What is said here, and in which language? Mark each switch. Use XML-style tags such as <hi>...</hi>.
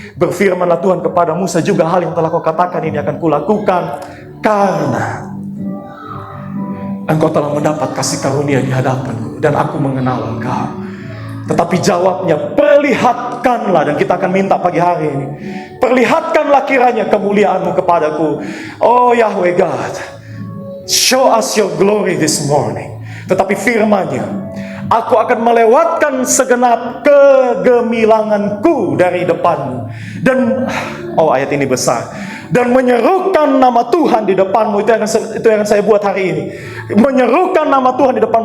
<id>Berfirmanlah Tuhan kepada Musa, juga hal yang telah kau katakan ini akan kulakukan, karena engkau telah mendapat kasih karunia di hadapanku, dan aku mengenal engkau. Tetapi jawabnya, perlihatkanlah, dan kita akan minta pagi hari ini, perlihatkanlah kiranya kemuliaan-Mu kepadaku.</id> <en>Oh Yahweh God, show us your glory this morning.</en> <id>Tetapi firman-Nya, aku akan melewatkan segenap kegemilanganku dari depanmu. Dan, ayat ini besar. Dan menyerukan nama Tuhan di depanmu. Itu yang saya buat hari ini. Menyerukan nama Tuhan di depanmu.</id>